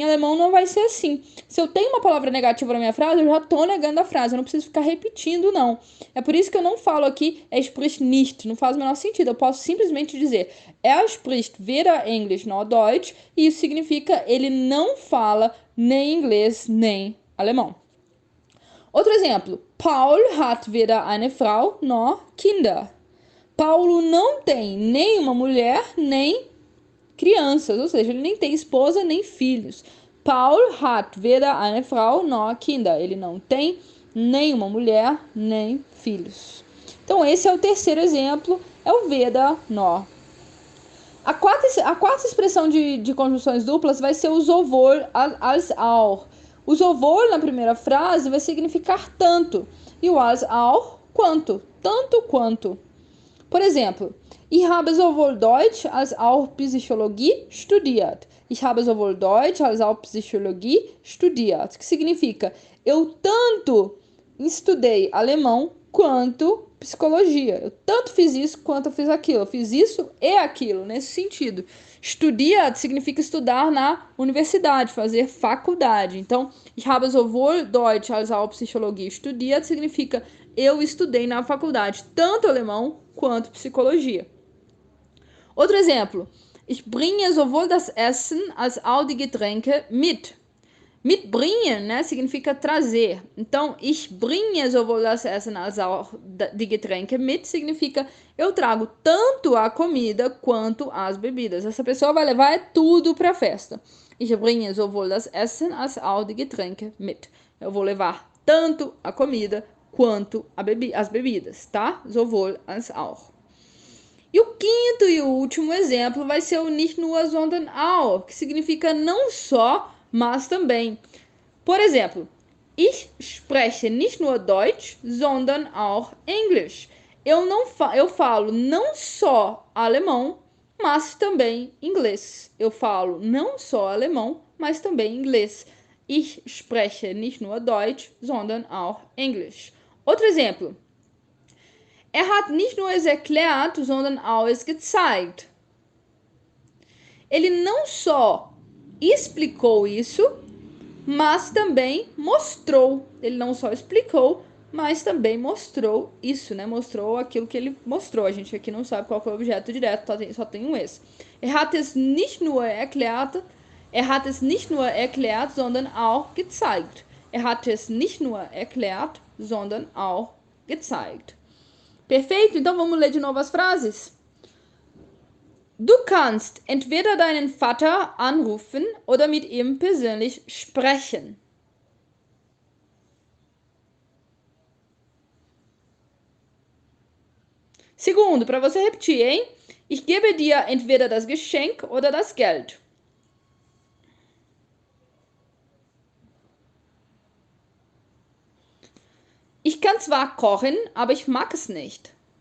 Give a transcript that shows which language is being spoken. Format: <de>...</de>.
<pt>Em alemão não vai ser assim. Se eu tenho uma palavra negativa na minha frase, eu já tô negando a frase, eu não preciso ficar repetindo, não. É por isso que eu não falo aqui</pt> <de>spricht nicht,</de> <pt>não faz o menor sentido. Eu posso simplesmente dizer</pt> <de>spricht weder Englisch noch Deutsch,</de> <pt>e isso significa ele não fala nem inglês nem alemão. Outro exemplo,</pt> <de>Paul hat weder eine Frau noch Kinder.</de> <pt>Paulo não tem nem uma mulher, nem crianças, ou seja, ele nem tem esposa, nem filhos.</pt> <de>Paul hat weder eine Frau noch Kinder.</de> <pt>Ele não tem nem uma mulher, nem filhos. Então, esse é o terceiro exemplo, é o weder noch. A quarta expressão de conjunções duplas vai ser o sowohl als auch. O sowohl na primeira frase vai significar tanto, e o als auch, quanto, tanto quanto. Por exemplo,</pt> <de>ich habe sowohl Deutsch als auch Psychologie studiert. Ich habe sowohl Deutsch als auch Psychologie studiert.</de> <pt>Que significa, eu tanto estudei alemão quanto psicologia. Eu tanto fiz isso quanto eu fiz aquilo. Eu fiz isso e aquilo, nesse sentido. Studiert significa estudar na universidade, fazer faculdade. Então,</pt> <de>ich habe sowohl Deutsch als auch Psychologie studiert</de> <pt>significa eu estudei na faculdade, tanto alemão quanto psicologia. Outro exemplo.</pt> <de>Ich bringe sowohl das Essen als auch die Getränke mit.</de> <pt>Mitbringen, né, significa trazer. Então,</pt> <de>ich bringe sowohl das Essen als auch die Getränke mit</de> <pt>significa eu trago tanto a comida quanto as bebidas. Essa pessoa vai levar tudo para a festa.</pt> <de>Ich bringe sowohl das Essen als auch die Getränke mit.</de> <pt>Eu vou levar tanto a comida quanto as bebidas, tá? Sowohl als auch. E o quinto e o último exemplo vai ser o</pt> <de>nicht nur, sondern auch,</de> <pt>que significa não só, mas também. Por exemplo,</pt> <de>ich spreche nicht nur Deutsch, sondern auch Englisch.</de> <pt>Eu falo não só alemão, mas também inglês. Eu falo não só alemão, mas também inglês.</pt> <de>Ich spreche nicht nur Deutsch, sondern auch Englisch.</de> <pt>Outro exemplo.</pt> <de>Er hat nicht nur es erklärt, sondern auch es gezeigt.</de> <pt>Ele não só explicou isso, mas também mostrou. Ele não só explicou, mas também mostrou isso, né? Mostrou aquilo que ele mostrou. A gente aqui não sabe qual foi o objeto direto, só tem um es.</pt> <de>Er hat es nicht nur erklärt, sondern auch gezeigt. Er hat es nicht nur erklärt, sondern auch gezeigt. Perfeito?</de> <pt>Então vamos ler de novo as frases?</pt> <de>Du kannst entweder deinen Vater anrufen oder mit ihm persönlich sprechen.</de> <pt>Segundo, para você repetir, hein?</pt> <de>Ich gebe dir entweder das Geschenk oder das Geld. Ich kann zwar kochen, aber ich mag es nicht.</de>